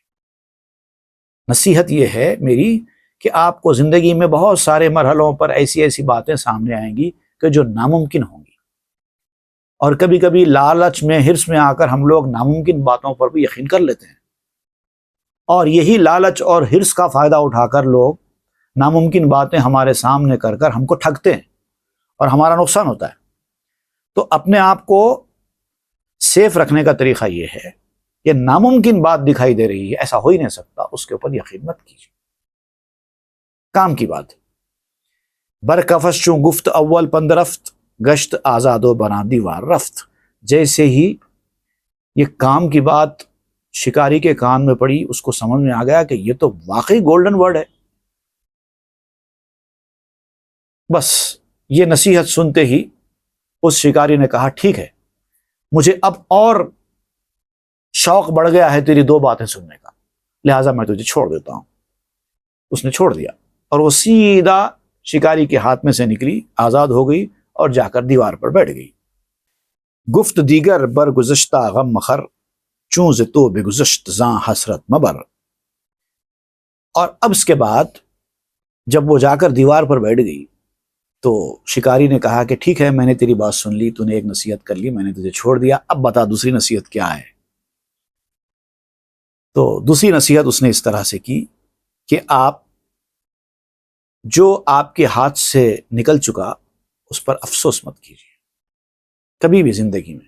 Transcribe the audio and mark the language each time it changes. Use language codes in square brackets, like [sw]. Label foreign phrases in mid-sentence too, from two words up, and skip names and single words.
[ur] نصیحت یہ ہے میری کہ آپ کو زندگی میں بہت سارے مرحلوں پر ایسی ایسی باتیں سامنے آئیں گی کہ جو ناممکن ہوں گی، اور کبھی کبھی لالچ میں، حرص میں آ کر ہم لوگ ناممکن باتوں پر بھی یقین کر لیتے ہیں، اور یہی لالچ اور حرص کا فائدہ اٹھا کر لوگ ناممکن باتیں ہمارے سامنے کر کر ہم کو ٹھگتے ہیں اور ہمارا نقصان ہوتا ہے۔ تو اپنے آپ کو سیف رکھنے کا طریقہ یہ ہے کہ ناممکن بات دکھائی دے رہی ہے، ایسا ہو ہی نہیں سکتا، اس کے اوپر یقین مت کیجیے۔ کام کی بات، [fa] برکفش چوں گفت اول پند رفت، گشت آزاد و بنا دیوار رفت۔ [ur] جیسے ہی یہ کام کی بات شکاری کے کان میں پڑی، اس کو سمجھ میں آ گیا کہ یہ تو واقعی [en] golden word [ur] ہے۔ بس یہ نصیحت سنتے ہی اس شکاری نے کہا ٹھیک ہے، مجھے اب اور شوق بڑھ گیا ہے تیری دو باتیں سننے کا، لہٰذا میں تجھے چھوڑ دیتا ہوں۔ اس نے چھوڑ دیا اور وہ سیدھا شکاری کے ہاتھ میں سے نکلی، آزاد ہو گئی اور جا کر دیوار پر بیٹھ گئی۔ [fa] گفت دیگر بر گزشتہ غم مخر، چوں ز تو بگذشت زاں حسرت مبر۔ [ur] اور اب اس کے بعد جب وہ جا کر دیوار پر بیٹھ گئی تو شکاری نے کہا کہ ٹھیک ہے، میں نے تیری بات سن لی، تو نے ایک نصیحت کر لی، میں نے تجھے چھوڑ دیا، اب بتا دوسری نصیحت کیا ہے۔ تو دوسری نصیحت اس نے اس طرح سے کی کہ آپ جو آپ کے ہاتھ سے نکل چکا اس پر افسوس مت کیجیے کبھی بھی زندگی میں۔